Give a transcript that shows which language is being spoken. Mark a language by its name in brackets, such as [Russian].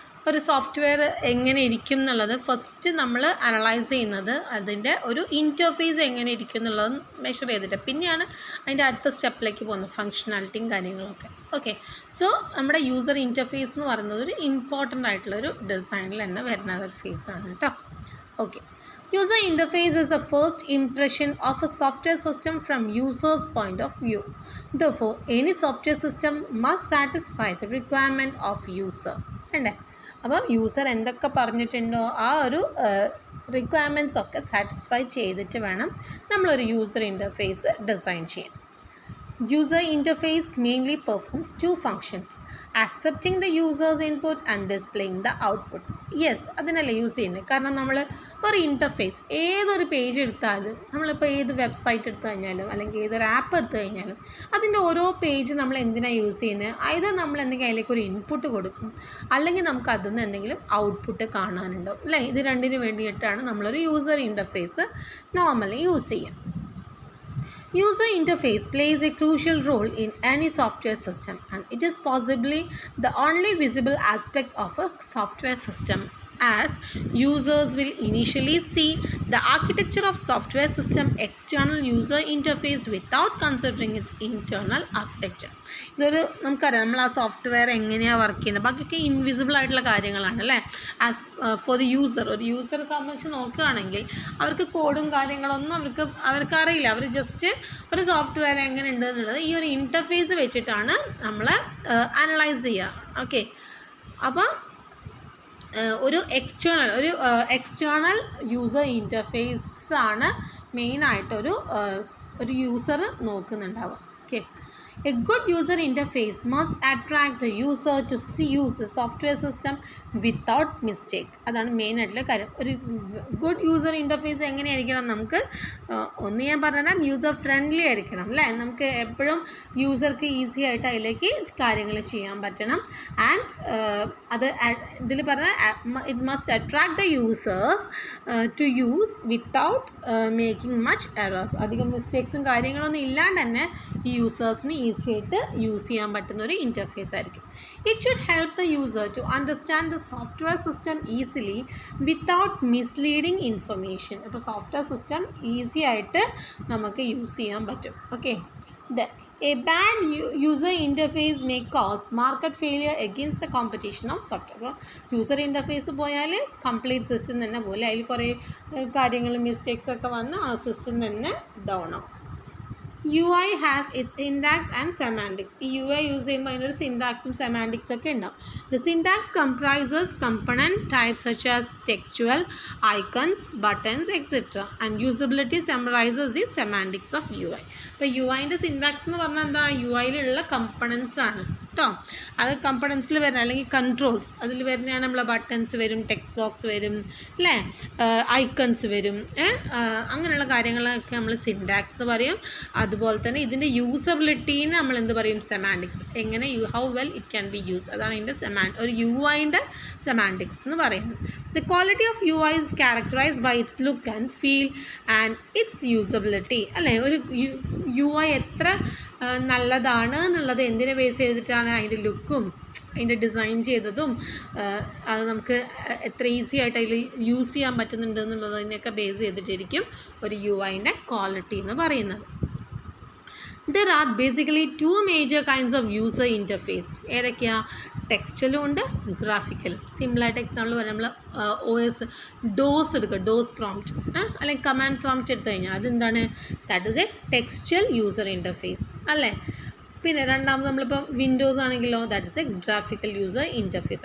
[Malayalam] ഒരു സോഫ്റ്റ്വെയർ എങ്ങനെ ഇരിക്കും എന്നുള്ളത് ഫസ്റ്റ് നമ്മൾ അനലൈസ് ചെയ്യുന്നത് അതിൻ്റെ ഒരു ഇൻ്റർഫേസ് എങ്ങനെ ഇരിക്കും എന്നുള്ളത് മെഷർ ചെയ്തിട്ട് പിന്നെയാണ് അതിൻ്റെ അടുത്ത സ്റ്റെപ്പിലേക്ക് പോകുന്നത്, ഫങ്ഷണാലിറ്റിയും കാര്യങ്ങളൊക്കെ. ഓക്കെ, സോ നമ്മുടെ യൂസർ ഇൻ്റർഫേസ് എന്ന് പറയുന്നത് ഒരു ഇമ്പോർട്ടൻ്റ് ആയിട്ടുള്ളൊരു ഡിസൈനിൽ തന്നെ വരുന്ന ഒരു ഫേസാണ് കേട്ടോ. [English] Okay, user interface is the first impression of a software system from user's point of view. Therefore, any software system must satisfy the requirement of user. [Malayalam] അല്ലേ, അപ്പം യൂസർ എന്തൊക്കെ പറഞ്ഞിട്ടുണ്ടോ ആ ഒരു റിക്വയർമെൻറ്റ്സ് ഒക്കെ സാറ്റിസ്ഫൈ ചെയ്തിട്ട് വേണം നമ്മളൊരു യൂസർ ഇൻ്റർഫേസ് ഡിസൈൻ ചെയ്യാൻ. [English] User interface mainly performs two functions: accepting the user's input and displaying the output. [Malayalam] Yes, അതിനല്ലേ യൂസ് ചെയ്യുന്നത്. കാരണം നമ്മൾ ഒരു ഇൻ്റർഫേസ് ഏതൊരു പേജ് എടുത്താലും, നമ്മളിപ്പോൾ ഏത് വെബ്സൈറ്റ് എടുത്തു കഴിഞ്ഞാലും അല്ലെങ്കിൽ ഏതൊരു ആപ്പ് എടുത്തു കഴിഞ്ഞാലും അതിൻ്റെ ഓരോ പേജ് നമ്മൾ എന്തിനാണ് യൂസ് ചെയ്യുന്നത്? either നമ്മൾ എന്തെങ്കിലും അതിലേക്ക് ഒരു ഇൻപുട്ട് കൊടുക്കും, അല്ലെങ്കിൽ നമുക്ക് അതിൽ നിന്ന് എന്തെങ്കിലും ഔട്ട്പുട്ട് കാണാനുണ്ടാവും അല്ലേ. ഇത് രണ്ടിന് വേണ്ടിയിട്ടാണ് നമ്മളൊരു യൂസർ ഇൻ്റർഫേസ് നോർമലി യൂസ് ചെയ്യുക. [English] User interface plays a crucial role in any software system, and it is possibly the only visible aspect of a software system, as users will initially see the architecture of software system external user interface without considering its internal architecture. [Malayalam] ഇതൊരു നമുക്കറിയാം, നമ്മൾ ആ software എങ്ങനെയാണ് work ചെയ്യുന്നത്, ബാക്കിയൊക്കെ invisible ആയിട്ടുള്ള കാര്യങ്ങളാണ് അല്ലേ. [English] as for the user, [Malayalam] ഒരു യൂസറെ സംബന്ധിച്ച് നോക്കുകയാണെങ്കിൽ അവർക്ക് കോഡും കാര്യങ്ങളൊന്നും അവർക്ക് അറിയില്ല. അവർ ജസ്റ്റ് ഒരു സോഫ്റ്റ്വെയർ എങ്ങനെ ഉണ്ട് എന്നുള്ളത് ഈ ഒരു ഇൻ്റർഫേസ് വെച്ചിട്ടാണ് നമ്മൾ അനലൈസ് ചെയ്യുക. ഓക്കെ, അപ്പോൾ ഒരു എക്സ്റ്റേണൽ യൂസർ ഇൻ്റർഫേസ് ആണ് മെയിനായിട്ട് ഒരു user നോക്കുന്നുണ്ടാവുക. Okay, a good user interface must attract the user to use the software system without mistake. അതാണ് മെയിൻ ആയിട്ടുള്ള കാര്യം. ഒരു ഗുഡ് യൂസർ ഇൻ്റർഫേസ് എങ്ങനെയായിരിക്കണം? നമുക്ക് ഒന്ന് ഞാൻ പറഞ്ഞാൽ യൂസർ ഫ്രണ്ട്ലി ആയിരിക്കണം അല്ലേ. നമുക്ക് എപ്പോഴും യൂസർക്ക് ഈസി ആയിട്ട് അതിലേക്ക് കാര്യങ്ങൾ ചെയ്യാൻ പറ്റണം. [English] and [Malayalam] അത് ഇതിൽ പറഞ്ഞാൽ [English] It must attract the users to use without making much errors. [Malayalam] അധികം മിസ്റ്റേക്സും കാര്യങ്ങളൊന്നും ഇല്ലാണ്ട് തന്നെ ഈ യൂസേഴ്സിന് ഈസി ആയിട്ട് യൂസ് ചെയ്യാൻ പറ്റുന്ന ഒരു ഇൻ്റർഫേസ് ആയിരിക്കും. [English] It should help the user to understand the software system easily without misleading information. [Malayalam] അപ്പോൾ സോഫ്റ്റ്വെയർ സിസ്റ്റം ഈസി ആയിട്ട് നമുക്ക് യൂസ് ചെയ്യാൻ പറ്റും. [English] Okay, a bad user interface may cause market failure against the competition of software. [Malayalam] അപ്പോൾ user interface പോയാൽ complete system തന്നെ പോലെ അതിൽ കുറേ കാര്യങ്ങൾ മിസ്റ്റേക്സ് ഒക്കെ വന്ന് ആ സിസ്റ്റം തന്നെ ഡൗൺ ആവും. [English] UI has its syntax and semantics. [Malayalam] ഈ UI യൂസ് ചെയ്യുമ്പോൾ അതിനൊരു സിൻടാക്സും സെമാൻറ്റിക്സ് ഒക്കെ ഉണ്ടാവും. [English] The syntax comprises component types such as textual, icons, buttons, etc. And usability summarizes the semantics of UI. [Malayalam] അപ്പോൾ UIൻ്റെ സിൻടാക്സ് എന്ന് പറഞ്ഞാൽ എന്താ? UIയിലുള്ള കമ്പണൻസ് ആണ് കേട്ടോ. അത് കമ്പണൻസിൽ വരുന്ന അല്ലെങ്കിൽ കൺട്രോൾസ് അതിൽ വരുന്നതാണ് നമ്മളെ ബട്ടൺസ് വരും, ടെക്സ്റ്റ് ബോക്സ് വരും അല്ലേ, ഐക്കൺസ് വരും, അങ്ങനെയുള്ള കാര്യങ്ങളൊക്കെ നമ്മൾ സിൻടാക്സ് എന്ന് പറയും. അതുപോലെ തന്നെ ഇതിൻ്റെ യൂസബിലിറ്റീന് നമ്മൾ എന്ത് പറയും? സെമാൻറ്റിക്സ്. എങ്ങനെ [English] how well it can be use, [Malayalam] അതാണ് ഇതിൻ്റെ ഒരു UI-ൻ്റെ സെമാൻറ്റിക്സ് എന്ന് പറയുന്നത്. [English] The quality of UI is characterized by its look and feel and its usability. [Malayalam] അല്ലേ, ഒരു UI എത്ര നല്ലതാണ് എന്നുള്ളത് എന്തിനെ ബേസ് ചെയ്തിട്ടാണ്? അതിൻ്റെ ലുക്കും അതിൻ്റെ ഡിസൈൻ ചെയ്തതും അത് നമുക്ക് എത്ര ഈസി ആയിട്ട് അതിൽ യൂസ് ചെയ്യാൻ പറ്റുന്നുണ്ട് എന്നുള്ളതിനെയൊക്കെ ബേസ് ചെയ്തിട്ടിരിക്കും ഒരു UI-ൻ്റെ ക്വാളിറ്റി എന്ന് പറയുന്നത്. [English] There are basically two major kinds of user interface. [Malayalam] ഏതൊക്കെയാണ്? ടെക്സ്റ്റലും ഉണ്ട്, ഗ്രാഫിക്കലും. സിമ്പിളായിട്ട് എക്സാമ്പിൾ പറയാം, നമ്മൾ OS ഡോസ് എടുക്കുക, ഡോസ് പ്രോംപ്റ്റ് അല്ലെങ്കിൽ കമാൻഡ് പ്രോംപ്റ്റ് എടുത്തു കഴിഞ്ഞാൽ അതെന്താണ്? [English] that is a textual user interface [Malayalam] അല്ലേ. പിന്നെ രണ്ടാമത് നമ്മളിപ്പോൾ വിൻഡോസ് ആണെങ്കിലോ [English] That is a graphical user interface.